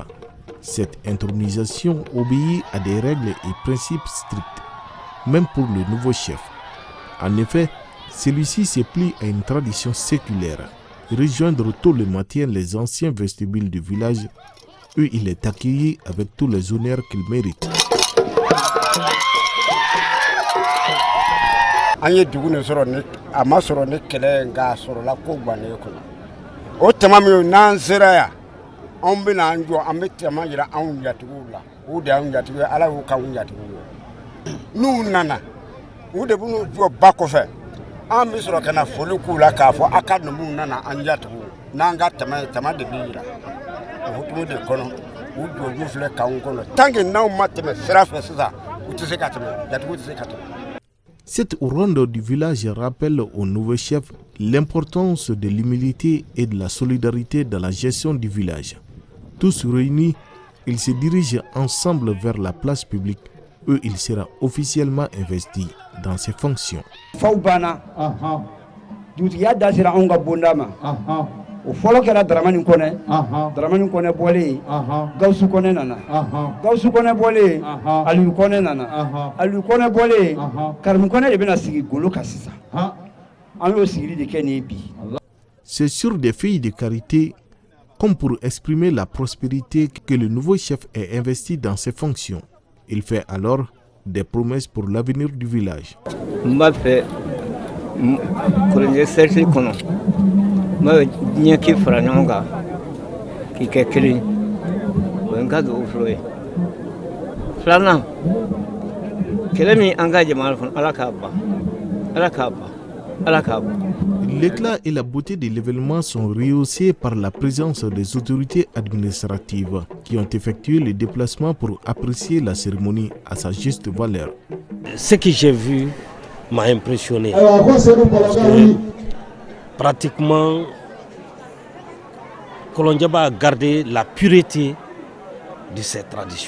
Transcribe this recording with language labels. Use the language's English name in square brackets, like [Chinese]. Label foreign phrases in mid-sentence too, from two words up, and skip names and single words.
[French] Cette intronisation obéit à des règles et principes stricts, même pour le nouveau chef. En effet, celui-ci se plie à une tradition séculaire. Rejoindre tôt le matin les anciens vestibules du village, où il est accueilli avec tous les honneurs qu'il mérite. [Bambara] An ye dugu ni sɔrɔ ni a ma sɔrɔ ni kɛlɛ nka sɔrɔla ko gwannen kɔnɔ o tama min n'an sera yan anw bɛna an jɔ an bɛ tama yira anw jatigiw la u de y'anw jatigiw ye ala y'u k'anw jatigiw ye n'u nana u de b'u jɔ ba kɔfɛ an bɛ sɔrɔ ka na foli k'u la k'a fɔ a ka numu nana an jatigiw n'an ka tama ye tama de bɛ yira o hukumu de kɔnɔ u jɔju filɛ k'anw kɔnɔ [French] tant que [Bambara] n'anw ma tɛmɛ sira fɛ sisan u tɛ se ka tɛmɛ jatigiw tɛ se ka tɛmɛ. [French] Cette ronde du village rappelle au nouveau chef l'importance de l'humilité et de la solidarité dans la gestion du village. Tous réunis, ils se dirigent ensemble vers la place publique où il sera officiellement investi dans ses fonctions. [Bambara] O fɔlɔ kɛra Dramani Kɔnɛ Dramani Kɔnɛ bɔlen Gawusu Kɔnɛ nana Gawusu Kɔnɛ bɔlen Aliyu Kɔnɛ nana Aliyu Kɔnɛ bɔlen Karimu Kɔnɛ de bɛna sigi golo kan sisan an y'o sigili de kɛ ni bi. [French] C'est sur des filles de carité comme pour exprimer la prospérité que le nouveau chef est investi dans ses fonctions. Il fait alors des promesses pour l'avenir du village. [Bambara] M'a fait Kolondjeba kɔnɔ ma diɲɛ k'i fara ɲɔgɔn kan k'i kɛ kelen o ye n ka dugawu fɔlɔ ye filanan kɛlɛ min an ka jamana kɔnɔ ala k'a ban ala k'a ban ala k'a ban. [French] L'éclat et la beauté de l'événement sont rehaussés par la présence des autorités administratives qui ont effectué le déplacement pour apprécier la cérémonie à sa juste valeur. Ce que j'ai vu m'a impressionné. Parce que pratiquement, Kolondjeba a gardé la pureté de cette tradition.